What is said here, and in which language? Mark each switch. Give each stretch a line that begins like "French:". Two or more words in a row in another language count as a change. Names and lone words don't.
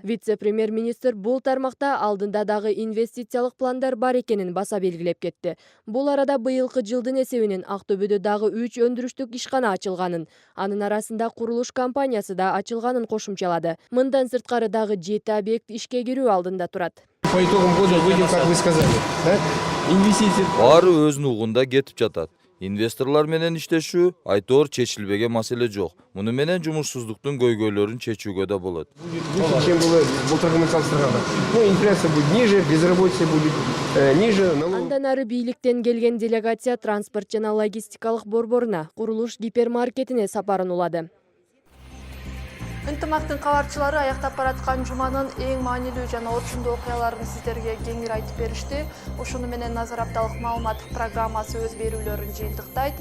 Kyrgyz: Вице-премьер-министр бул тармакта алдында дагы инвестициялык пландар бар экенин баса белгилеп кетти. Бул арада быйылкы жылдын эсебинен Актөбөдө дагы 3 өндүрүштүк ишкана ачылганын, анын арасында курулуш компаниясы да ачылганын кошумчалады. Мындан сырткары дагы 7 объект ишке кирүү алдында турат.
Russian: По итогам года выйдем, как вы сказали, да? Инвестиции.
Kyrgyz: Баары өз нугунда кетип жатат. Инвесторлар менен иштешүү айтор чечилбеген маселе жок. Муну менен жумушсуздуктун көйгөйлөрүн чечүүгө да болот.
Russian: Чем было
Kyrgyz: былтыркы менен салыштырганда.
Russian: Инфляция будет ниже, безработица будет ниже.
Kyrgyz: Андан ары бийликтен келген делегация транспорт жана логистикалык борборуна, курулуш гипермаркетине сапарын улады. Ынтымактын кабарчылары аяктап бараткан жуманын эң маанилүү жана орчундуу окуяларын сиздерге кеңири айтып беришти. Ушуну менен назар апталык маалымат программасы өз берүүлөрүн жыйынтыктайт.